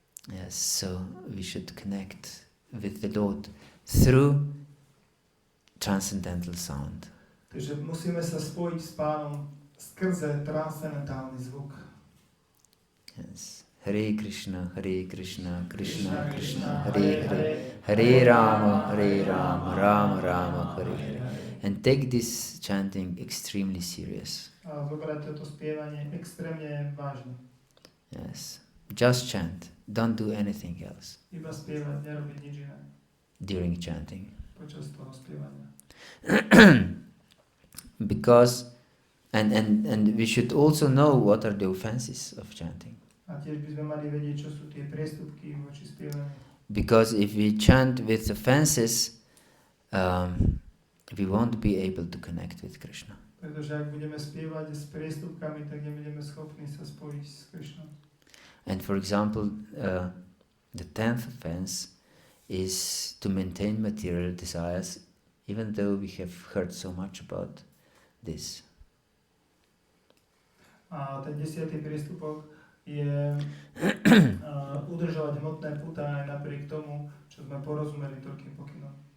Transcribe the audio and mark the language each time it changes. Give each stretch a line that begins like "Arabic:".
English: Yes, so we should connect with the Lord through transcendental sound.
Slovak: Takže musíme sa spojiť s Pánom skrze transcendentálny zvuk.
Sanskrit: Yes. Hare Krishna, Krishna Krishna, Hare Hare, Hare Rama, Rama Rama, Hare Hare.
English: And take this chanting extremely serious.
Slovak: A zobrať toto spievanie extrémne vážne.
English: Yes, just chant. Don't do anything else.
Slovak: Iba spievať, nerobiť nič iné.
English: During chanting.
Slovak: Počas toho spievania.
English: Because and we should also know what are the offenses of chanting.
Slovak: A tiež by sme mali vedieť, čo sú tie priestupky voči spievaniu.
English: Because if we chant with offenses, we won't be able to connect with Krishna.
Slovak: Pretože ak budeme spievať s priestupkami, tak nebudeme schopní sa spojiť s Krishnom.
English: And for example, The 10th offense is to maintain material desires, even though we have heard so much about this.
Slovak: A ten 10. prístupok je udržovať hmotné puta aj napriek tomu, čo sme porozumeli toľkým pokynom.